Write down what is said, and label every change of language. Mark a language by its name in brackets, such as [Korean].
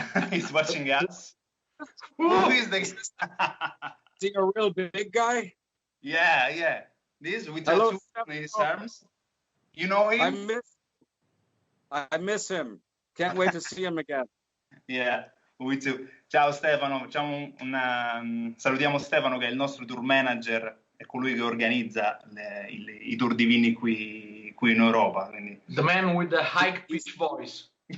[English] He's watching us. Who is this? Is he a real big guy? Yeah. This with tattoo on his arms. You know him? I miss him. Can't wait to see him again. Yeah. We too. [Italian] Ciao Stefano, facciamo salutiamo Stefano che è il nostro tour manager, è colui che organizza i tour di Vinnie qui in Europa. Quindi. [English] The man with the high pitch voice.